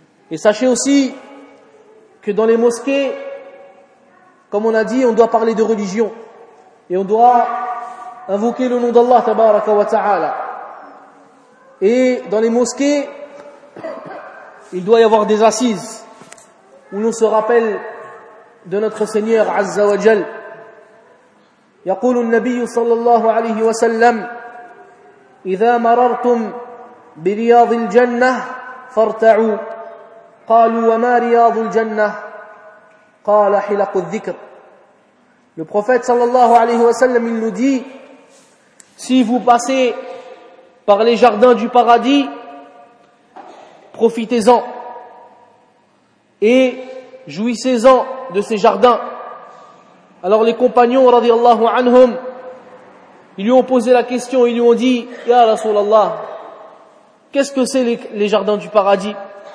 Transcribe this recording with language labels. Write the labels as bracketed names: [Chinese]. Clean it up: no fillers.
[French] Et sachez aussi que dans les mosquées, comme on a dit, on doit parler de religion et on doit invoquer le nom d'Allah tabaraka wa ta'ala. Et dans les mosquées, il doit y avoir des assises où l'on se rappelle de notre Seigneur Azza wa Jal. [Arabic] يقول النبي صلى الله عليه وسلم إذا مررتم برياض الجنة فارتعوا قالوا وما رياض الجنة قال حلق الذكر. [French] Le prophète [Arabic] صلى الله عليه وسلم [French] il nous dit, si vous passez par les jardins du paradis, profitez-en et jouissez-en de ces jardins. Alors les compagnons, radiyallahu anhum, ils lui ont posé la question, ils lui ont dit, « Ya Rasulallah, qu'est-ce que c'est les jardins du paradis ?